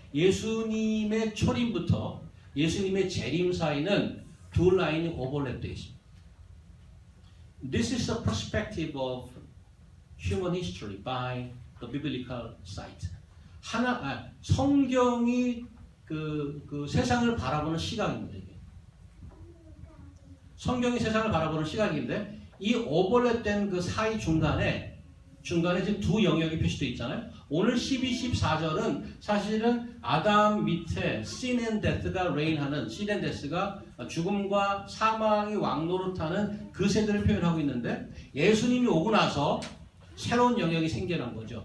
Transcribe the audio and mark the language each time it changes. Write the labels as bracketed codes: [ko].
[ko] 예수님의 초림부터 예수님의 재림 사이는 두 라인이 오버랩되어 있습니다. [en] This is the perspective of human history by the biblical site. [ko] 성경이 그 세상을 바라보는 시각입니다. 이게. 성경이 세상을 바라보는 시각인데 이 오버랩된 그 사이 중간에 지금 두 영역이 표시되어 있잖아요. 오늘 12, 14절은 사실은 아담 밑에 sin and death가 reign하는 sin and death가 죽음과 사망이 왕노릇하는 그 세대를 표현하고 있는데 예수님이 오고 나서 새로운 영역이 생겨난 거죠.